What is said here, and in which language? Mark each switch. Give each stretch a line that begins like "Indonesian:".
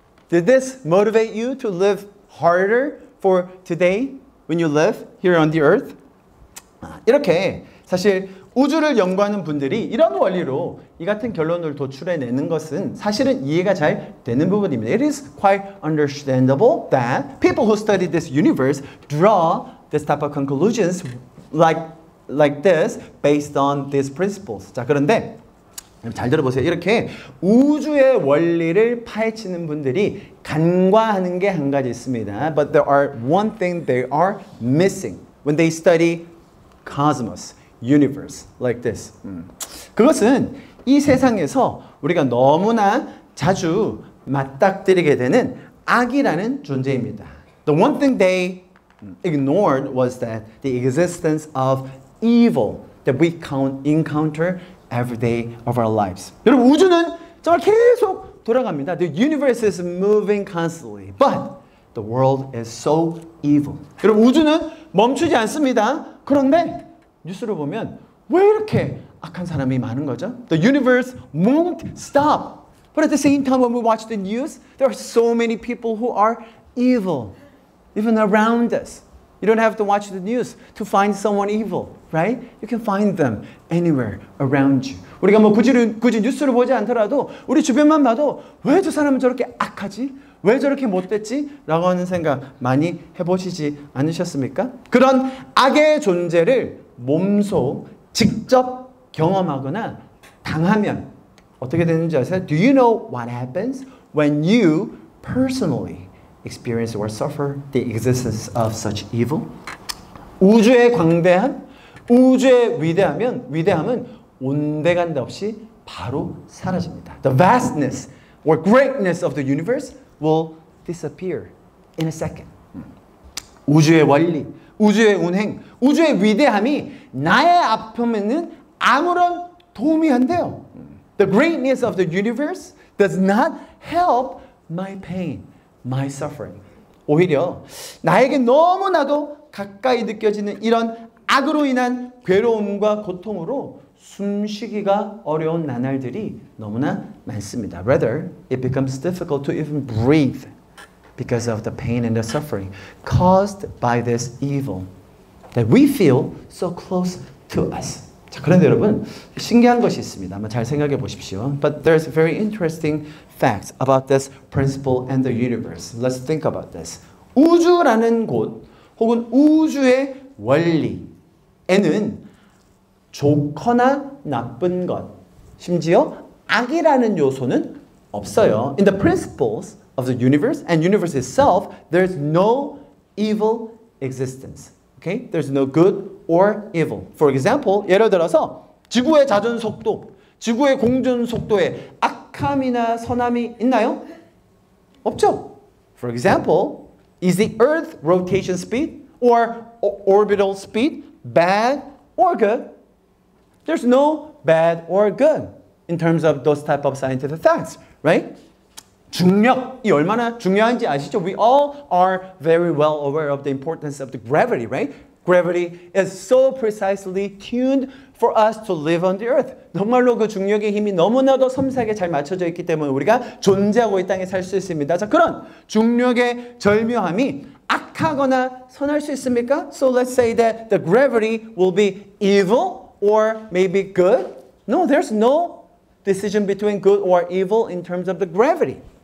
English: Did this motivate you to live harder for today when you live here on the earth?
Korean: 이렇게 사실 우주를 연구하는 분들이 이런 원리로 이 같은 결론을 도출해내는 것은 사실은 이해가 잘 되는 부분입니다.
English: It is quite understandable that people who study this universe draw this type of conclusions like this based on these principles.
Korean: 자, 그런데 잘 들어보세요. 이렇게 우주의 원리를 파헤치는 분들이 간과하는 게 한 가지 있습니다.
English: But there are one thing they are missing when they study cosmos. universe like this.
Korean: 그것은 이 세상에서 우리가 너무나 자주 맞닥뜨리게 되는 악이라는 존재입니다.
English: The one thing they ignored was that the existence of evil that we encounter every day of our lives.
Korean: 여러분, 우주는 정말 계속 돌아갑니다.
English: The universe is moving constantly, but the world is so evil.
Korean: 여러분, 우주는 멈추지 않습니다. 그런데 뉴스를 보면 왜 이렇게 악한 사람이 많은 거죠?
English: The universe won't stop. But at the same time, when we watch the news, there are so many people who are evil. even around us. You don't have to watch the news to find someone evil, right? You can find them anywhere around you.
Korean: 우리가 뭐 굳이 뉴스를 보지 않더라도 우리 주변만 봐도 왜 저 사람은 저렇게 악하지? 왜 저렇게 못됐지? 라고 하는 생각 많이 해보시지 않으셨습니까? 그런 악의 존재를 몸소 직접 경험하거나 당하면 어떻게 되는지 아세요?
English: Do you know what happens when you personally experience or suffer the existence of such evil?
Korean: 우주의 광대함, 우주의 위대함은 온데간데 없이 바로 사라집니다.
English: The vastness or greatness of the universe will disappear in a second.
Korean: 우주의 원리, 우주의 운행, 우주의 위대함이 나의 아픔에는 아무런 도움이 안 돼요.
English: The greatness of the universe does not help my pain, my suffering.
Korean: 오히려 나에게 너무나도 가까이 느껴지는 이런 악으로 인한 괴로움과 고통으로 숨쉬기가 어려운 나날들이 너무나 많습니다.
English: Rather, it becomes difficult to even breathe because of the pain and the suffering caused by this evil that we feel so close to us.
Korean: 자, 그런데 여러분, 신기한 것이 있습니다. 한번 잘 생각해 보십시오.
English: But there's very interesting facts about this principle and the universe. Let's think about this.
Korean: 우주라는 곳 혹은 우주의 원리에는 좋거나 나쁜 것, 심지어 악이라는 요소는 없어요.
English: In the principles of the universe and universe itself, there's no evil existence. Okay? There's no good or evil. For example,
Korean: 예를 들어서 지구의 자전 속도, 지구의 공전 속도에 악함이나 선함이 있나요? 없죠.
English: For example, is the Earth rotation speed or orbital speed bad or good? There's no bad or good in terms of those type of scientific facts, right?
Korean: 중력이 얼마나 중요한지 아시죠?
English: We all are very well aware of the importance of the gravity, right? Gravity is so precisely tuned for us to live on the earth.
Korean: 정말로 그 중력의 힘이 너무나도 섬세하게 잘 맞춰져 있기 때문에 우리가 존재하고 이 땅에 살 수 있습니다. 자, 그런 중력의 절묘함이 악하거나 선할 수 있습니까?
English: So let's say that the gravity will be evil or maybe good. No, there's no decision between good or evil in terms of the gravity.